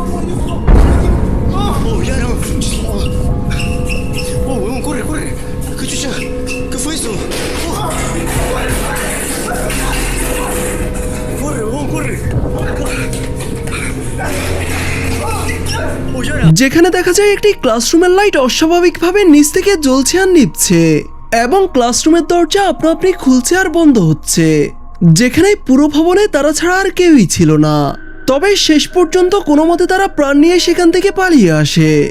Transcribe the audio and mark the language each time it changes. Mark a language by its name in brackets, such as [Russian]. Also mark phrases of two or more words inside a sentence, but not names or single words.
[Spanish] Oh, ya no. Oh, huevón, corre, corre. ¿Qué chucha? ¿Qué fue eso? Oh. Corre, huevón, corre. Oh, ya no. [Bangla] যেখানে দেখা যায় একটি ক্লাসরুমের লাইট অস্বাভাবিকভাবে নিচ থেকে জ্বলছে আর নিভছে, এবং ক্লাসরুমের দরজা আপনি খুলছে আর বন্ধ হচ্ছে, যেখানে পুরো ভবনে তারা ছাড়া আর কেউই ছিল না। তবে শেষ পর্যন্ত কোনো মতে তারা প্রাণ নিয়ে সেখান থেকে পালিয়ে আসে।